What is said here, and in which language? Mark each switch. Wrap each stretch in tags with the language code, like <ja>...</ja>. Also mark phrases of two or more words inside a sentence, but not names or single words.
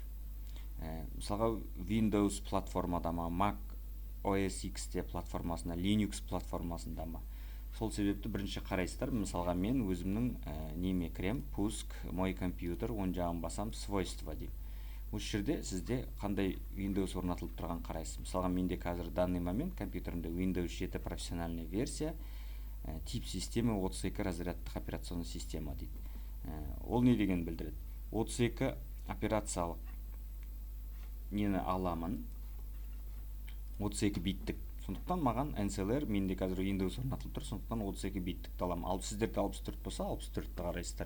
<kk>Мысалға Windows платформада ма, Mac OS X платформасында, Linux платформасында ма? Сол себепті бірінші қарайсыздар. Мысалға мен өзімнің неме кірем, пуск,</kk> <ru>мой компьютер,</ru> <kk>оң жағын басам, свойства дейм. Осы жерде сізде қандай Windows орнатылып тұрған қарайсыз. Мысалға менде қазір</kk> <ru>данный момент</ru> <kk>компьютерімде Windows 7</kk> <ru>профессиональный версия, тип системы</ru> <kk>32 разрядтық</kk> <ru>операционный система</ru> <kk>дейді. Ол не деген білдіреді? 32 операциялық нені аламын, 32 биттік. Сондықтан маған NCLR, менде қазір Windows орнатылып тұр, сондықтан 32 биттікті аламын. Ал сіздерде 64 болса, 64-ті қарайсыздар.</kk>